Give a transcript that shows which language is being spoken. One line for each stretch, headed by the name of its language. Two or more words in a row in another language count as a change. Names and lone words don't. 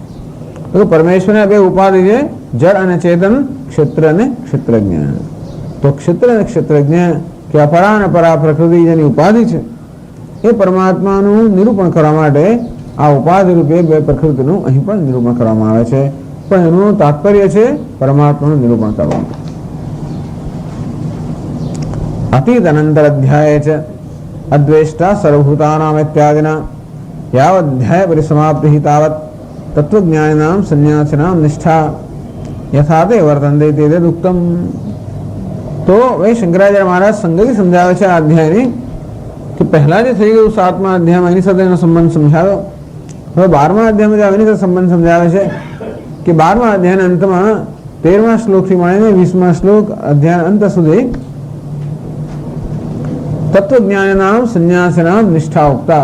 Gujarati: તો પરમેશ્વરના બે ઉપાધિ છે, જળ અને ચેતન, ક્ષેત્ર અને ક્ષેત્રજ્ઞ. તો ક્ષેત્ર અને ક્ષેત્રજ્ઞ કે અપરા અને પરા પ્રકૃતિ જેની ઉપાધિ છે એ પરમાત્માનું નિરૂપણ કરવા માટે આ ઉપાધિ રૂપે બે પ્રકૃતિનું અહીં પણ નિરૂપણ કરવામાં આવે છે. પણ એનું તાત્પર્ય છે પરમાત્માનું નિરૂપણ કરવાનું.
Sanskrit: अतीत अनंतर अध्याय च अद्वेष्टा सर्वभूतानाम इत्यादिना यावध्याय परिसमाप्ति ही तावत तत्वज्ञानिनां सन्यासिनां निष्ठा यथाते वर्तन्ते तेदे उक्तम.
Gujarati: તો વે શંકરાચાર્ય મહારાજ સંગતિ સમજાવે છે આ અધ્યાયની કે પહેલા જે થઈ ગયું 7મા અધ્યાયમાં એની સાથે એનો સંબંધ સમજાવ્યો. હવે 12મા અધ્યાયમાં એની સાથે સંબંધ સમજાવે છે કે 12મા અધ્યાયના અંતમાં 13મા શ્લોકથી મળીને 20મા શ્લોક અધ્યાય અંત સુધી
Sanskrit: તત્વજ્ઞાનીનામ સંન્યાસીનામ નિષ્ઠા ઉક્તા.